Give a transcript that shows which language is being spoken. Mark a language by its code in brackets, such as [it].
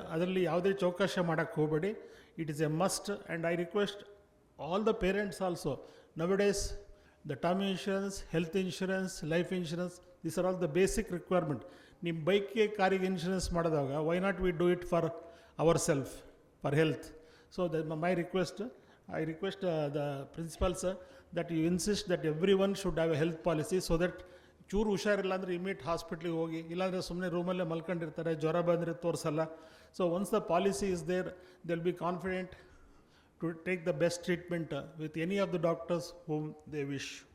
[kn] ಅದರಲ್ಲಿ ಯಾವುದೇ ಚೌಕಾಶ ಮಾಡೋಕ್ಕೆ ಹೋಗಬೇಡಿ. [en] It is a must, and I request all the parents also, nowadays the term insurance, health insurance, life insurance, These are all the basic requirement. [kn] ನಿಮ್ಮ ಬೈಕ್ಗೆ ಕಾರಿಗೆ insurance ಮಾಡಿದಾಗ [en] Why not we do it for ourself for health. So my request, I request the principals that you insist that everyone should have a health policy so that [kn] ಚೂರು ಹುಷಾರಿಲ್ಲ ಅಂದರೆ immediate ಹಾಸ್ಪಿಟ್ಲಿಗೆ ಹೋಗಿ, ಇಲ್ಲಾಂದರೆ ಸುಮ್ಮನೆ ರೂಮಲ್ಲೇ ಮಲ್ಕೊಂಡಿರ್ತಾರೆ, ಜ್ವರ ಬಂದರೆ ತೋರಿಸಲ್ಲ. [en] So once the policy is there, they will be confident to take the best treatment with any of the doctors whom they wish.